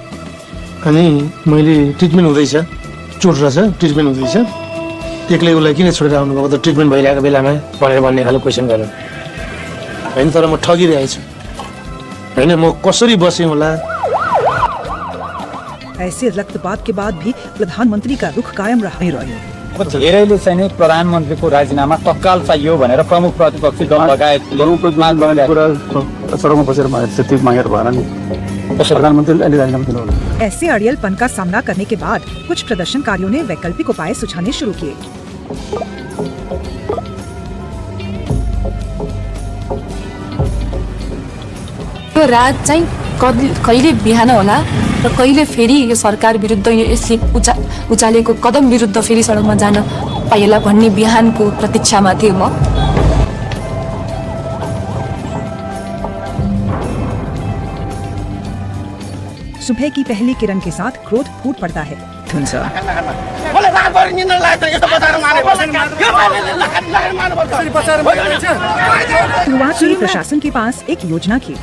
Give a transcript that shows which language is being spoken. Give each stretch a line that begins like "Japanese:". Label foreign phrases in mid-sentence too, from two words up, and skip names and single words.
Nepali: अनि मैले ट्रिटमेन्ट हुँदैछ, चोट रहेछ, ट्रिटमेन्ट हुँदैछ, एक्लै उसलाई किन छोडेर आउनुभएको त ट्रिटमेन्ट भइरहेको बेलामा भनेर भन्ने खालको क्वेसन गर्यो होइन। तर म ठगिरहेछु होइन, म कसरी बसेँ होला।
Hindi: ऐसे रक्तपात के बाद भी प्रधानमंत्री का रुख कायम रहा।
Nepali: धेरैले चाहिँ नि प्रधानमन्त्रीको राजीनामा तत्काल चाहियो भनेर प्रमुख प्रतिपक्षी दल लगायत सडकमा बसेर त्यति मागेर भएन नि, प्रधानमन्त्रीले अहिले राजीनामा दिनु।
Hindi: ऐसे अड़ियलपन का सामना करने के बाद कुछ प्रदर्शनकारियों ने वैकल्पिक उपाय सुझाने शुरू किए।
Nepali: यो रात चाहिँ कहिले बिहान होला र कहिले फेरि यो सरकार विरुद्ध यसले उचालेको कदम विरुद्ध फेरि सडकमा जान पाइएला भन्ने बिहानको प्रतीक्षामा थिएँ म।
Hindi: सुबह की पहली किरण के साथ क्रोध फूट पड़ता है। शुरुआत में प्रशासन के पास एक योजना थी।